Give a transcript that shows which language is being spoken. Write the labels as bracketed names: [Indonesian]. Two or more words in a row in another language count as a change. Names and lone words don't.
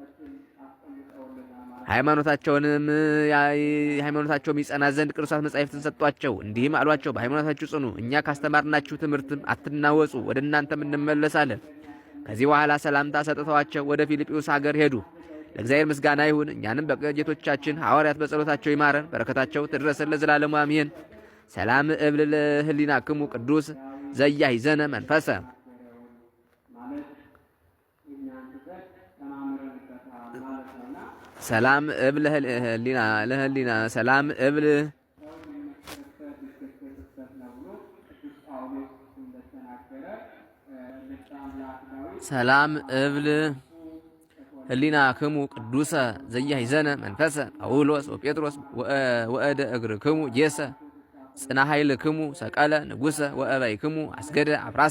[Amharic] ሃይማኖታቸውም ይጸና ዘንድ ቅዱሳት መጻሕፍትን ሰጧቸው። እንዲህም አሏቸው፣ በሃይማኖታችሁ ጽኑ፣ እኛ ካስተማርናችሁ ትምህርትም አትናወጹ፣ ወደ እናንተም እንመለሳለን። ከዚህ በኋላ ሰላምታ ሰጥተዋቸው ወደ ፊልጵስዩስ ሀገር ሄዱ። ለእግዚአብሔር ምስጋና ይሁን፣ እኛንም በጌቶቻችን ሐዋርያት በጸሎታቸው ይማረን፣ በረከታቸው ትድረሰን ለዘላለሙ አሜን። [Geez] ሰላም እብል ለህሊናክሙ ቅዱስ ዘያሂዘነ መንፈሰ ሰላም እብል ለህሊና ሰላም እብል ሰላም እብል ህሊናክሙ ቅዱሰ ዘያሂዘነ መንፈሰ ጳውሎስ ወጴጥሮስ ወእደ እግርክሙ ጌሰ ጽና ኃይልክሙ ሰቀለ ንጉሰ ወእበይክሙ አስገደ አፍራሰ